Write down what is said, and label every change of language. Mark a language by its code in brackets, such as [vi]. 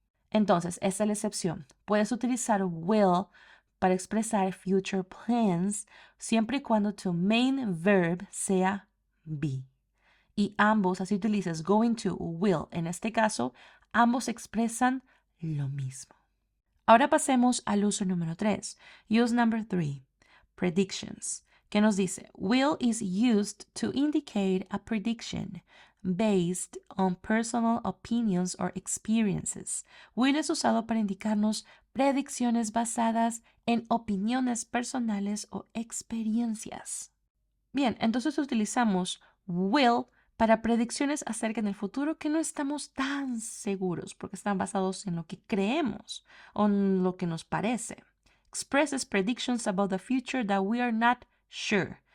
[es] Entonces, esa es la excepción. Puedes utilizar will para expresar future plans siempre y cuando tu main verb sea be. Y ambos, así utilizas going to o will, en este caso, ambos expresan lo mismo. Ahora pasemos al uso número 3. [en] Use number 3. Predictions. [es] Que nos dice, [en] will is used to indicate a prediction based on personal opinions or experiences. [es] Will es usado para indicarnos predicciones basadas en opiniones personales o experiencias. Bien, entonces utilizamos will para predicciones acerca del futuro que no estamos tan seguros porque están basados en lo que creemos o en lo que nos parece. [en] Expresses predictions about the future that we are not sure.